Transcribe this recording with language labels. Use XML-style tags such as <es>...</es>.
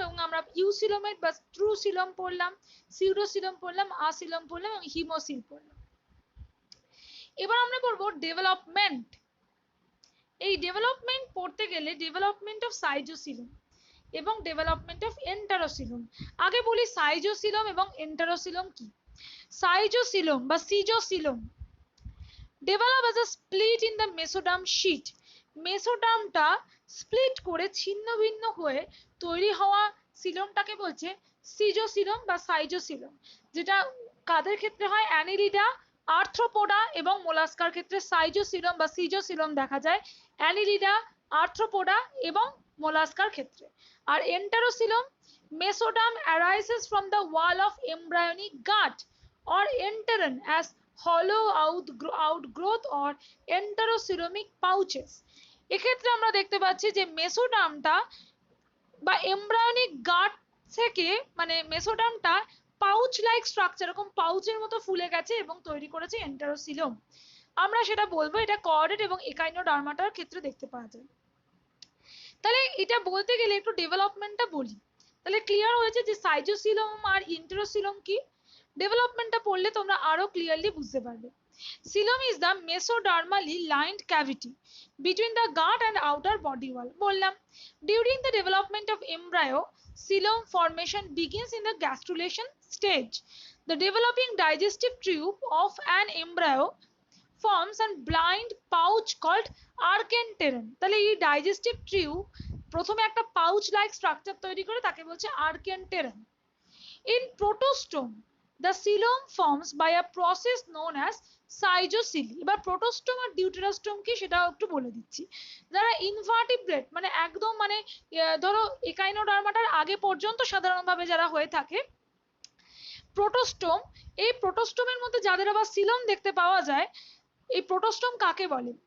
<bn>এবং আমরা ইউসিলোমেট বা ট্রু সিলোম পড়লাম, সিউডোসিলোম পড়লাম, আসিলোম পড়লাম এবং হিমোসিল পড়লাম। এবার আমরা পড়বো ডেভেলপমেন্ট। এই ডেভেলপমেন্ট পড়তে গেলে ডেভেলপমেন্ট অফ সাইজোসিলোম এবং ডেভেলপমেন্ট অফ এন্টারোসিলোম। আগে বলি সাইজোসিলোম এবং এন্টারোসিলোম কি।</bn> <en>Schizocoelom বা schizocoelom develop as a split in the mesoderm sheet।</en> <bn>মেসোডার্মটা split করে ছিন্ন ভিন্ন হয়ে তৈরি হওয়া সিলোমটাকে বলছে সিজোসিলোম বা সাইজোসিলোম, যেটা কাদের ক্ষেত্রে হয়? অ্যানিলিডা, আর্থ্রোপোডা এবং মোলাস্কার ক্ষেত্রে সাইজোসিলোম বা সিজোসিলোম দেখা যায়, অ্যানিলিডা, আর্থ্রোপোডা এবং মোলাস্কার ক্ষেত্রে।</bn> <en>আর enterocoelom, mesoderm arises from the wall of embryonic gut or enteron as hollow outgrowth or enterocoelomic pouches।</en> <bn>এক্ষেত্রে আমরা দেখতে পাচ্ছি যে মেসোডার্মটা বা এমব্রায়োনিক গাট থেকে, মানে মেসোডার্মটা পাউচ লাইক স্ট্রাকচার, এরকম পাউচের মতো ফুলে গেছে এবং তৈরি করেছে এন্টারোসিলম। আমরা সেটা বলবো এটা কর্ডেট এবং একাইনোডার্মাটার ক্ষেত্রে দেখতে পাওয়া যায়। তাহলে এটা বলতে গেলে একটু ডেভেলপমেন্টটা বলি। তাহলে ক্লিয়ার হয়েছে যে সাইজোসিলম আর ইন্টেরোসিলম কি। ডেভেলপমেন্টটা পড়লে তোমরা আরো ক্লিয়ারলি বুঝতে পারবে।</bn> <en>Coelom is the mesodermally lined cavity between the gut and outer body wall. বললাম during the development of embryo, coelom formation begins in the gastrulation stage. The developing digestive tube of an embryo forms a blind pouch called archenteron.</en> <bn>তাহলে এই digestive tube প্রথমে একটা pouch like structure তৈরি করে, তাকে বলছে archenteron.</bn> <en>In protostome, the coelom forms by a process known as সাইজোসিলি।</en> <bn>এবার প্রোটোস্টোম আর ডিউটেরাস্টোম কি সেটাও একটু বলে দিচ্ছি। যারা ইনভার্টিব্রেট মানে একদম মানে ধরো একাইনোডার্মাটার আগে পর্যন্ত সাধারণভাবে যারা হয়ে থাকে প্রোটোস্টোম, এই প্রোটোস্টোমের মধ্যে যাদের আবার সিলম দেখতে পাওয়া যায়, এই প্রোটোস্টোম কাকে বলে?</bn>